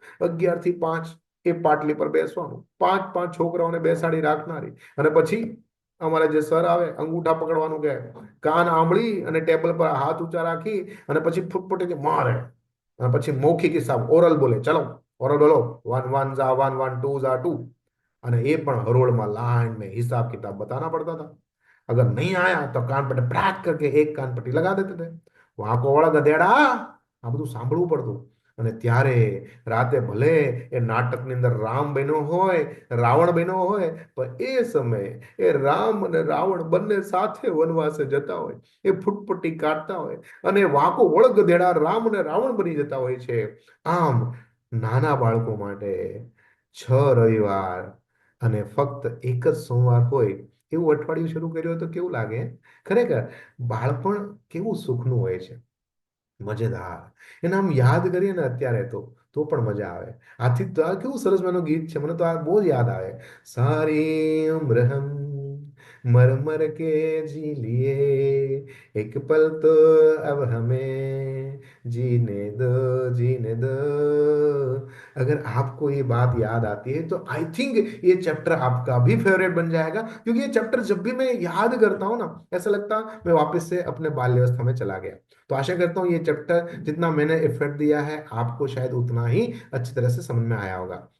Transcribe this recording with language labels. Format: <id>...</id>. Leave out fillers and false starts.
<gu>11 થી 5 એ પાટલી પર બેસવાનું, પાંચ પાંચ છોકરાઓને બેસાડી રાખનારી, અને પછી અમારા જે સર આવે, અંગૂઠા પકડવાનું કહે, કાન આંબળી અને ટેબલ પર હાથ ઊંચા રાખી, અને પછી ફૂટફૂટી મારે, અને પછી મૌખિક હિસાબ ઓરલ બોલે, ચલો ઓરલ બોલો, one one Jha one, one ટू Jha ટू. અને એ પણ હરોળમાં</gu> <hi>लाइन में हिसाब किताब बताना पड़ता था. अगर नहीं आया तो कान पट्टी प्राक करके एक कान पट्टी लगा देते थे.</hi> <gu>વાંકો વાળા ગધેડા, આ બધું સાંભળવું પડતું. અને ત્યારે રાતે ભલે એ નાટકની અંદર રામ બન્યો હોય, રાવણ બન્યો હોય, પણ એ સમયે એ રામ અને રાવણ બંને સાથે વનવાસે જતા હોય, એ ફૂટપટ્ટી કાઢતા હોય, અને વાંકો વળ ગધેડા રામ અને રાવણ બની જતા હોય છે. આમ નાના બાળકો માટે 6 રવિવાર અને ફક્ત એક જ સોમવાર હોય એવું અઠવાડિયું શરૂ કર્યું હોય તો કેવું લાગે? ખરેખર બાળપણ કેવું સુખનું હોય છે, મજેદાર. એને આમ યાદ કરીએ ને અત્યારે, તો પણ મજા આવે. આથી તો આ કેવું સરસ મજાનું ગીત છે, મને તો આ બહુ જ યાદ આવે.</gu> <hi>સારી ઉમ્ર હમ મર મર કે જી લીએ, એક પલ તો अब हमें जीने दो, जीने दो. अगर आपको ये बात याद आती है तो आई थिंक ये चैप्टर आपका भी फेवरेट बन जाएगा, क्योंकि ये चैप्टर जब भी मैं याद करता हूँ ना, ऐसा लगता मैं वापस से अपने बाल्यावस्था में चला गया. तो आशा करता हूँ ये चैप्टर जितना मैंने एफर्ट दिया है, आपको शायद उतना ही अच्छी तरह से समझ में आया होगा.</hi>